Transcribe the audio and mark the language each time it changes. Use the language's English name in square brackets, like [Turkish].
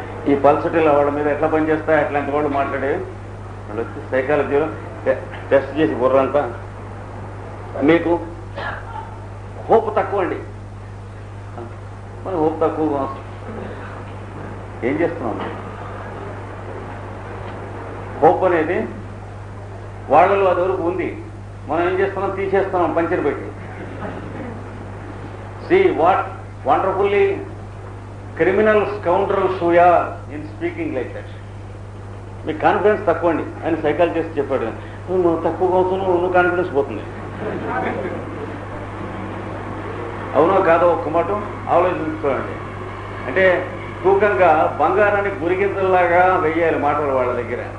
[Telugu] ఈ పల్సటిల వాళ్ళ మీద ఎట్లా పనిచేస్తాయి అట్లాంటి వాళ్ళు మాట్లాడే వాళ్ళు వచ్చి సైకాలజీలో టెస్ట్ చేసి బుర్రంతా మీకు హోప్ తక్కువ అండి, మన హోప్ తక్కువ ఏం చేస్తున్నాం? హోప్ అనేది వాళ్ళలో అది వరకు ఉంది, మనం ఏం చేస్తున్నాం? తీసేస్తున్నాం పంచర్ పెట్టి. [English] See what wonderfully criminal scoundrels we are in speaking like that. [Telugu] మీ confidence తక్కువ అండి అని సైకాలజిస్ట్ చెప్పాడు. నువ్వు తక్కువగా అవుతున్నావు, నువ్వు కాన్ఫిడెన్స్ పోతుంది. అవునో కాదో ఒక్క మాట ఆలోచించుకోండి. అంటే తూకంగా బంగారాన్ని గురిగింతల్లాగా వెయ్యాలి మాటలు వాళ్ళ దగ్గర.